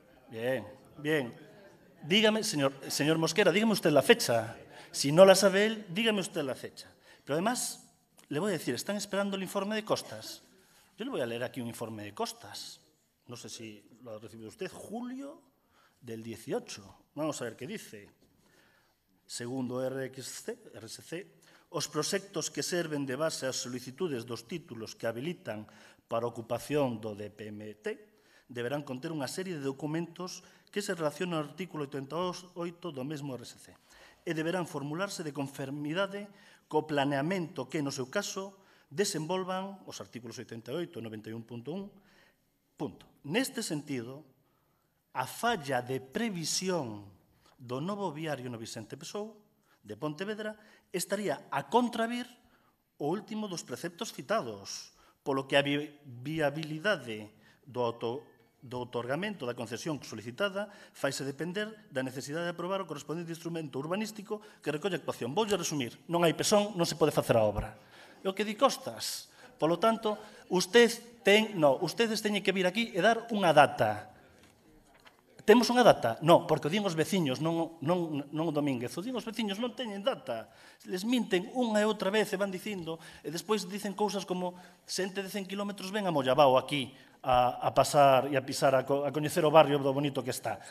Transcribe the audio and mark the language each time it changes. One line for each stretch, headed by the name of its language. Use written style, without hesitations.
Spanish: Bien. Dígame, señor Mosquera, dígame usted la fecha. Si no la sabe él, dígame usted la fecha. Pero además, le voy a decir, están esperando el informe de costas. Yo le voy a leer aquí un informe de costas. No sé si lo ha recibido usted. Julio del 18. Vamos a ver qué dice.
Galician: Segundo RSC, os proxectos que serven de base ás solicitudes dos títulos que habilitan para ocupación do DPMT deberán conter unha serie de documentos que se relacionan ao artículo 88 do mesmo RSC e deberán formularse de conformidade co planeamento que, no seu caso, desenvolvan os artículos 88 e 91.1. Neste sentido, a falla de previsión do novo viario no Vicente Pesou, de Pontevedra, estaría a contravir o último dos preceptos citados, polo que a viabilidade do outorgamento da concesión solicitada faise depender da necesidade de aprobar o correspondente instrumento urbanístico que recolle a actuación. Voulle resumir, non hai pesón, non se pode facer a obra. É o que di Costas. Polo tanto, ustedes teñen que vir aquí e dar unha data. Temos unha data? Non, porque o din os veciños, non o Domínguez. O din os veciños, non teñen data. Les minten unha e outra vez e van dicindo, e despois dicen cousas como xente de 100 kilómetros ven a Moyabao aquí a pasar e a pisar, a coñecer o barrio do bonito que está.